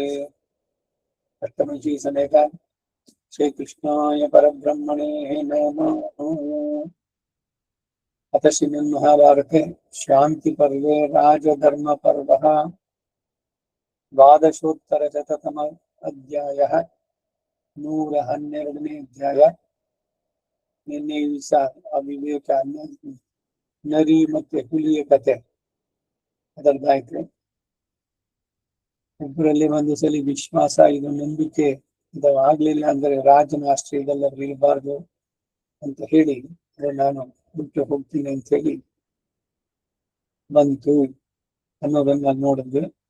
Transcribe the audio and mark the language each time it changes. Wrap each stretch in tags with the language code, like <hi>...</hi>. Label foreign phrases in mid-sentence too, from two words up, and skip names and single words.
<sa>अष्टमी समेत श्री कृष्णाय परब्रह्मणे नमः। अथ श्रीमन्महाभारते शांति पर्वे राजधर्म पर्वः द्वादशोत्तरशततम अध्यायः</sa> <kn>112ನೇ ಅಧ್ಯಾಯ. ನಿನ್ನೆ ದಿವಸ ಅವಿವೇಕ ನರಿ ಮತ್ತೆ ಹುಲಿಯ ಕತೆ ಅದರದಾಯ್ತು. ಒಬ್ಬರಲ್ಲಿ ಒಂದು ಸಲ ವಿಶ್ವಾಸ, ಇದು ನಂಬಿಕೆ, ಇದು ಆಗ್ಲಿಲ್ಲ ಅಂದ್ರೆ ರಾಜನ ಆಶ್ರಯದಲ್ಲಿ ಇರಬಾರ್ದು ಅಂತ ಹೇಳಿ ನಾನು ಬಿಟ್ಟು ಹೋಗ್ತೀನಿ ಅಂತ ಹೇಳಿ ಬಂತು ಅನ್ನೋದನ್ನ ನೋಡಿದ್ವಿ.</kn>